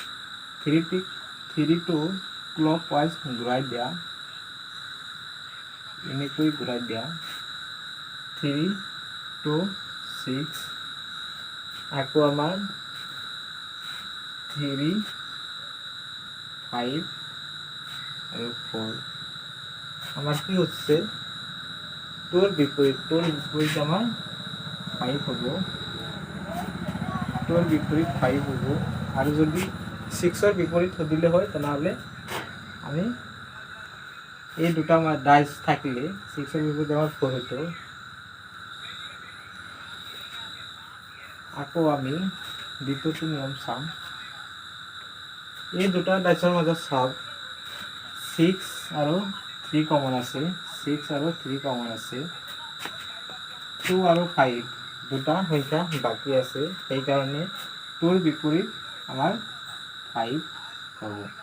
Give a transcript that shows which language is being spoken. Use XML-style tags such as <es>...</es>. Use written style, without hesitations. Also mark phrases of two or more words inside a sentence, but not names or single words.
<as>3টো ক্লক ৱাইজ ঘূৰাই দিয়া, এনেকৈ ঘূৰাই দিয়া। 3 2 6 আকৌ আমাৰ 3 5 আৰু 4</as> <bn>আমার কি হচ্ছে তোর বিপরীত আমার 5 হব, তোর বিপরীত 5 হব। আর যদি 6 বিপরীত দিলে হয় তাহলে আমি এই দুটা আমার ডাইস থাকলে 6 বিপরীত আমার 4 হতো।</bn> <as>আকৌ আমি দ্বিতীয়টো নিয়ম চাম। এই দুটা ডাইসৰ মাজত চাওক 6 আৰু 3 কমন আছে, 6 আৰু 3 কমন আছে। 2 আৰু 5 দুটা সংখ্যা বাকী আছে, সেইকাৰণে 2ৰ বিপৰীত আমাৰ 5 হ'ব।</as>